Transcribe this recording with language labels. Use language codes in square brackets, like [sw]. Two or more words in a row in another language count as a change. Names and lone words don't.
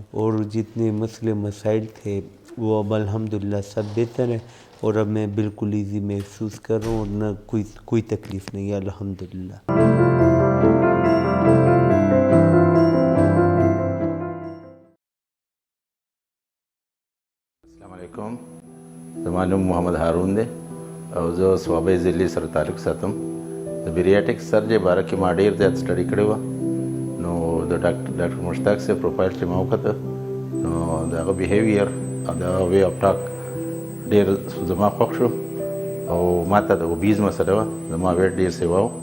[ur] اور جتنے مسئلے مسائل تھے وہ اب الحمدللہ سب بہتر ہیں اور اب میں بالکل ایزی محسوس کر رہا ہوں اور نہ کوئی تکلیف نہیں ہے الحمدللہ. [ar] السلام علیکم. [ps] زما نوم محمد هارون دی او زه صوابۍ ضلع سره تعلق ساتم. د [en] bariatric surgery [ps] باره کې ما ډېر زیات سټډي کړی وه. نو د ډاکټر مشتاق صاحب پروفایل چې ما وکته نو د هغه بیهیویر او د هغه [en] way of talk [ps] ډېر زما خوښ شو او ما ته د اوبیز مسله وه، زما ویټ ډېر سیوا و.